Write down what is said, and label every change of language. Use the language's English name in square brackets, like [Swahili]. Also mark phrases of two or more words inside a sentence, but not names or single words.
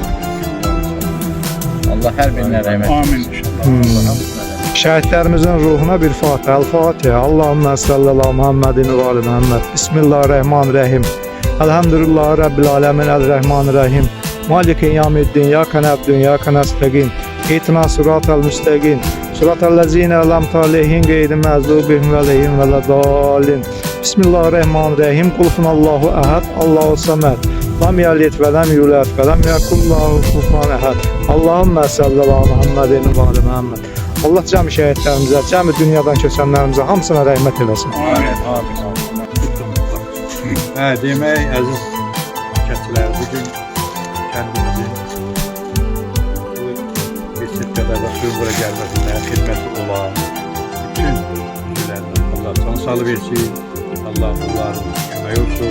[Azerbaijani] Allah hər birinə rəhmət eləsin. Amin inşallah. Şəhidlərimizin ruhuna bir Fatihə. El-Fatihə. [Arabic] اللهم صلى الله محمد و آل محمد. بسم الله الرحمن الرحيم. الحمد لله رب العالمين. الرحمن الرحيم. مالك يوم الدين. إياك نعبد وإياك نستعين. اهدنا الصراط المستقيم. صراط الذين أنعمت عليهم غير المغضوب عليهم ولا الضالين. بسم الله الرحمن الرحيم. قل هو الله أحد. الله الصمد. لم يلد ولم يولد ولم يكن له كفوا أحد. اللهم صلى الله محمد و آل محمد. [Azerbaijani] Allah cəmi şəhidlərimizə, cəmi dünyadan köçənlərimizə hamısına rəhmət eləsin. Amin, amin, amin. Demək, əziz kəndçilər, bugün kəndimizin bu bir sirkədə və suyun bura gəlməsində xidməti olan bütün üzvlərdən Allah can sağlığı versin, Allah onların kömək olsun.